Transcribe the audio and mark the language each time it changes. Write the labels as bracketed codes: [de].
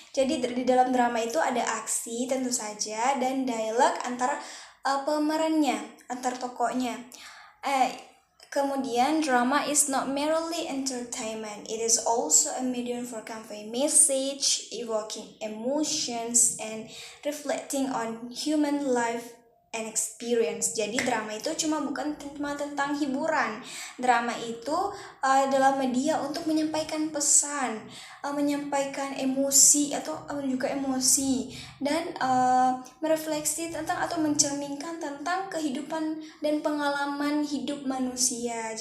[id] Jadi di dalam drama itu ada aksi tentu saja dan dialog antara pemerannya, antar tokohnya. Kemudian [en] drama is not merely entertainment. It is also a medium for conveying message, evoking emotions, and reflecting on human life an experience. [id] Jadi drama itu bukan cuma tentang hiburan. Drama itu adalah media untuk menyampaikan pesan, menyampaikan emosi atau juga emosi, dan merefleksi tentang atau mencerminkan tentang kehidupan dan pengalaman hidup manusia.